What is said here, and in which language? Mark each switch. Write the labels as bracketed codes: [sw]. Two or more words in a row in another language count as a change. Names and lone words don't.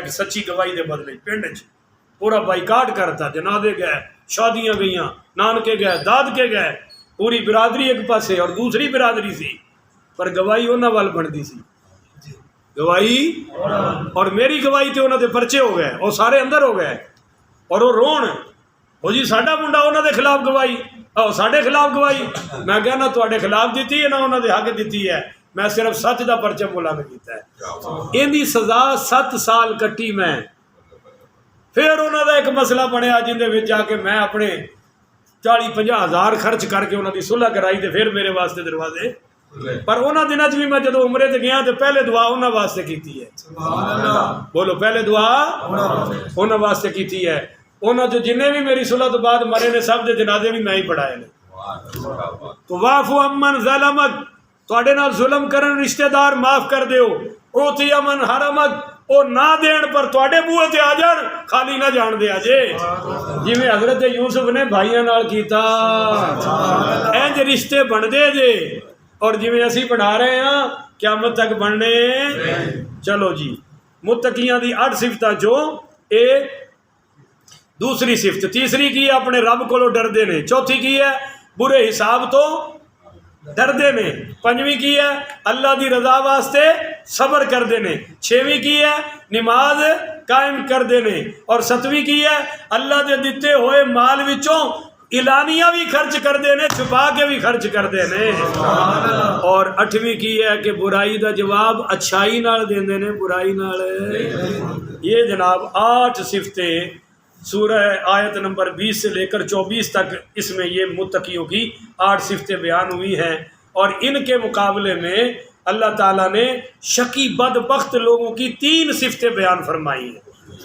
[pa] کہ سچی گواہی دے بدلے پنڈ پورا بائیکاٹ کرتا، جنازے گئے، شادیاں گئیاں، نانکے گئے، داد کے گئے، پوری برادری ایک پاسے اور دوسری برادری سی، پر گواہی انہاں وال بنتی سی، گواہی اور میری گواہی تے انہوں دے پرچے ہو گئے، وہ سارے اندر ہو گئے اور وہ رون وہ جی ساڈا منڈا انہوں دے خلاف گواہی، ساڈے خلاف گواہی، میں کہنا تواڈے خلاف دیتی ہے نہ انہوں دے حق دیتی ہے، میں صرف سچ دا پرچم بلند کیتا ہے۔ ان دی سزا 7 سال کٹی میں، پھر انہوں دا ایک مسئلہ بنیا جن دے وچ جا کے میں اپنے 40-50 ہزار خرچ کر کے انہوں دی صلح کرائی تے پھر میرے واسطے دروازے، پر انہوں دنوں بھی میں جدو عمرے تے گیا تو پہلے دعا انہوں واسطے کیتی ہے، بولو پہلے دعا انہوں واسطے کیتی ہے، انہوں جو جنہیں بھی میری صلح تو بعد مرے نے سب دے جنازے بھی میں ہی پڑھائے نے۔ [ar] تو وعفو عمن ظلمک، [pa] تواڈے نال ظلم کرن رشتہ دار معاف کر دیو، [ar] اوتی امن حرمک، [pa] او نہ دین پر تواڈے بوئے تے آ جان خالی نہ جان دے اجے، جویں حضرت یوسف نے بھائیاں نال کیتا، انج رشتے بن دے جے، اور جویں اسی بنا رہے ہیں قیامت تک بننے۔ چلو جی، متقیاں دی 8 صفتاں جو اے دوسری صفت، تیسری کی ہے اپنے رب کو ڈردے نے، چوتھی کی ہے برے حساب تو ڈردے نے، 5ویں کی ہے اللہ دی رضا واسطے صبر کردے نے، 6ویں کی ہے نماز قائم کردے نے، اور 7ویں کی ہے اللہ دے دیتے ہوئے مال وچوں اعلانیہ بھی خرچ کردے نے، چھپا کے بھی خرچ کردے نے، اور 8ویں کی ہے کہ برائی دا جواب اچھائی نال دیندے نے، برائی نال۔ [ur] یہ جناب 8 صفتیں سورہ آیت نمبر 20 سے لے کر 24 تک اس میں یہ متقیوں کی 8 صفتیں بیان ہوئی ہیں، اور ان کے مقابلے میں اللہ تعالیٰ نے شقی بدبخت لوگوں کی 3 صفتیں بیان فرمائی ہیں۔